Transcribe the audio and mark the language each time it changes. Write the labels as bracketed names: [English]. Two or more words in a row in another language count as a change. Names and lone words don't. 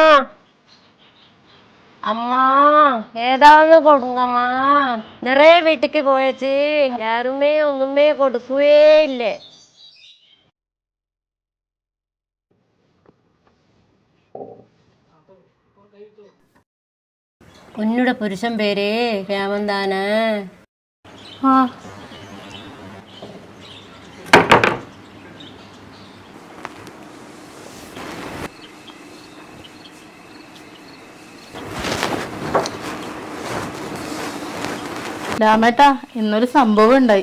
[Tamil] அம்மா ஏதாவது கொடுங்கம்மா. நிறைய வீட்டுக்கு போயாச்சு, யாருமே ஒண்ணுமே கொடுக்கவே இல்லை. உன்னுடைய புருஷன் பேர் ராமன்தானா. [Malayalam] ആ രാമേട്ടാ, ഇന്നൊരു സംഭവം ഉണ്ടായി.